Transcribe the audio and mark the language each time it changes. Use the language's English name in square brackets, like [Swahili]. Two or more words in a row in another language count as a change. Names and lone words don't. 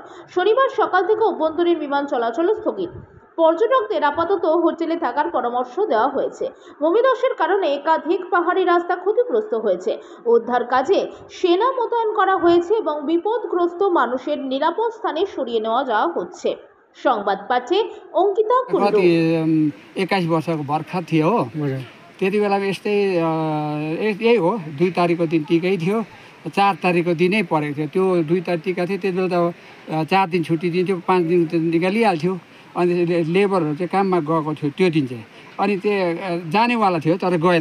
[Bangla] শনিবার সকাল থেকে অভ্যন্তরীণ বিমান চলাচল স্থগিত। পর্যটকদের আপাতত হোটেলে থাকার পরামর্শ দেওয়া হয়েছে। ভূমিধসের কারণে একাধিক পাহাড়ি রাস্তা ক্ষতিগ্রস্ত হয়েছে। উদ্ধার কাজে সেনা মোতায়েন করা হয়েছে এবং বিপদগ্রস্ত মানুষের নিরাপদ স্থানে সরিয়ে নেওয়া যাওয়া হচ্ছে। সংবাদ পাঠে অঙ্কিতা কুণ্ডু। [Nepali] 21 वर्षको भर्खर थियो हो, त्यति बेला यस्तै यही हो। 2 तारिकको दिन टिकै थियो, 4 तारिकको दिनै परेको थियो। त्यो 2 तारिक टिका थियो, त्यति बेला त 4 दिन छुट्टी दिन्थ्यो, 5 दिन त निकालिहाल्थ्यो। अनि लेबरहरू चाहिँ काममा गएको थियो त्यो दिन चाहिँ, अनि त्यो जानेवाला थियो तर गएन।